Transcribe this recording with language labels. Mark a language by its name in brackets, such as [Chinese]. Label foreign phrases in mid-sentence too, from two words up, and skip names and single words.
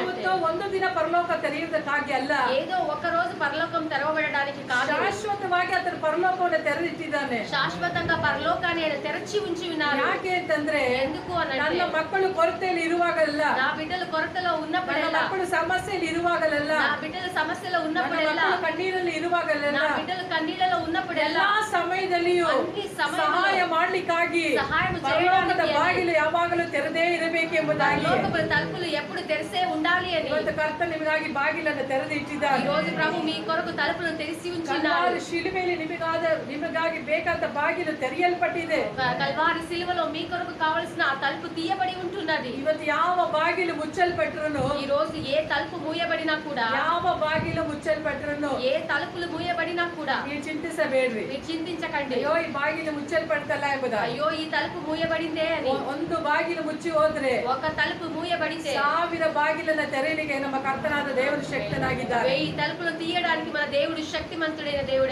[Kannada] ఏదో ಒಂದು ದಿನ ಪರಲೋಕ ತೆರೆಯುವುದಕ್ಕಾಗಿ ಅಲ್ಲ, [Telugu] ఏదో ఒక రోజు పరలోకం తెరవబడడానికి కాదు, [Kannada] ಶಾಶ್ವತವಾಗಿ ಆತನ ಪರಲೋಕವನ್ನು ತೆರೆದಿಟ್ಟಿದ್ದಾನೆ. [Telugu] శాశ్వతంగా పరలోకాన్ని ఆయన తెరచి ఉంచి ఉన్నారు. [Kannada] ಯಾಕೆ ಅಂತಂದ್ರೆ [Telugu] ఎందుకు [Kannada] ನನ್ನ [Telugu] అనంటే [Kannada] ಮಕ್ಕಳು ಕೊರತೆಯಲ್ಲಿ ಇರುವಾಗಲ್ಲ, [Telugu] నా బిడ్డలు కొరతలో [Kannada] ನನ್ನ [Telugu] ఉన్నప్పుడెల్లా, [Kannada] ಮಕ್ಕಳು ಸಮಸ್ಯೆಯಲ್ಲಿ ಇರುವಾಗಲ್ಲ, [Telugu] నా బిడ్డలు సమస్యలో [Kannada] ನನ್ನ [Telugu] ఉన్నప్పుడెల్లా, [Kannada] ಮಕ್ಕಳು ಕಣ್ಣೀರಲ್ಲಿ ಇರುವಾಗಲ್ಲ, [Telugu] నా బిడ్డలు కన్నీళ్ళలో ఉన్నప్పుడెల్లా [Kannada] ಎಲ್ಲಾ ಸಮಯದಲ್ಲಿಯೂ [Telugu] అన్ని సమయంలో [Kannada] ಸಹಾಯ ಮಾಡ್ಲಿಕ್ಕಾಗಿ [Telugu] సహాయం [Kannada] ಪರಲೋಕದ [Telugu] చేయడానికి [Kannada] ಬಾಗಿಲು ಯಾವಾಗಲೂ ತೆರೆದೇ ಇರಬೇಕೆಂಬುದಾಗಿ [Telugu] పరలోకపు తలుపులు ఎప్పుడు తెరిసే ఉండాలి అని [Kannada] ಇವತ್ತು ಕರ್ತನ ನಿಮಗಾಗಿ ಬಾಗಿಲನ್ನು ತೆರೆದು [Telugu] ఈ [Kannada] ಇಟ್ಟಿದ್ದಾನೆ. [Telugu] రోజు ప్రభు మీ కొరకు తలుపులను తెరిచి ఉంచున్నారు. [Kannada] ಕಲ್ವಾರಿ ಶಿಲುಬೆಯಲ್ಲಿ ನಿಮಗಾಗಿ ಬೇಕಾದ ಬಾಗಿಲು ತೆರೆಯಲ್ಪಟ್ಟಿದೆ. [Telugu] కల్వారి సిలువలో మీ కొరకు కావలసిన ఆ తలుపు తీయబడి ఉంటున్నది. [Kannada] ಇವತ್ತು ಯಾವ ಬಾಗಿಲು ಮುಚ್ಚಲ್ಪಟ್ರು, [Telugu] ఈ రోజు ఏ తలుపు మూయబడినా కూడా, [Kannada] ಯಾವ ಬಾಗಿಲು ಮುಚ್ಚಲ್ಪಟ್ರು [Telugu] ఏ తలుపులు మూయబడినా కూడా [Kannada] ನೀವು ಚಿಂತಿಸಬೇಡ್ರಿ. [Telugu] మీరు చింతించకండి. [Kannada] ಅಯ್ಯೋ ಈ ಬಾಗಿಲು ಮುಚ್ಚಲ್ಪಡ್ತಲ್ಲ ಎಂಬುದಾಗಿ. [Telugu] అయ్యో ఈ తలుపు మూయబడిందే అని. [Kannada] ಒಂದು ಬಾಗಿಲು ಮುಚ್ಚಿ ಹೋದ್ರೆ [Telugu] ఒక తలుపు మూయబడితే [Kannada] 1000 ಬಾಗಿಲನ್ನ ತೆರೆಯಲಿಕ್ಕೆ ನಮ್ಮ ಕರ್ತನಾದ ದೇವರು ಶಕ್ತನಾಗಿದ್ದಾರೆ. [Telugu] 1000 తలుపులు తీయడానికి మన దేవుడు శక్తిమంతుడైన దేవుడు.